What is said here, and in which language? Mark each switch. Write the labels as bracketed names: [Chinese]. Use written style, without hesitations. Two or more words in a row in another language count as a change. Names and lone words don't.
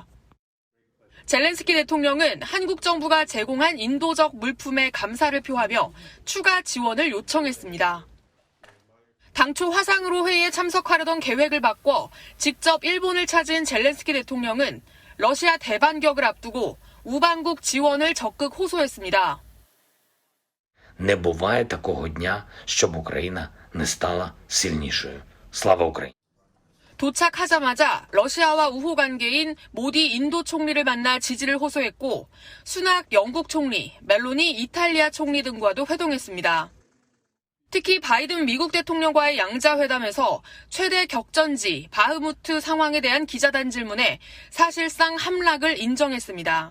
[Korean] 젤렌스키 대통령은 한국 정부가 제공한 인도적 물품에 감사를 표하며 추가 지원을 요청했습니다. 당초 화상으로 회의에 참석하려던 계획을 바꿔 직접 일본을 찾은 젤렌스키 대통령은 러시아 대반격을 앞두고 우방국 지원을 적극 호소했습니다. [Ukrainian] Не буває такого дня, щоб Україна не стала сильнішою. Слава Україні! [Korean] 도착하자마자 러시아와 우호 관계인 모디 인도 총리를 만나 지지를 호소했고 수낙 영국 총리, 멜로니 이탈리아 총리 등과도 회동했습니다. 특히 바이든 미국 대통령과의 양자회담에서 최대 격전지 바흐무트 상황에 대한 기자단 질문에 사실상 함락을 인정했습니다.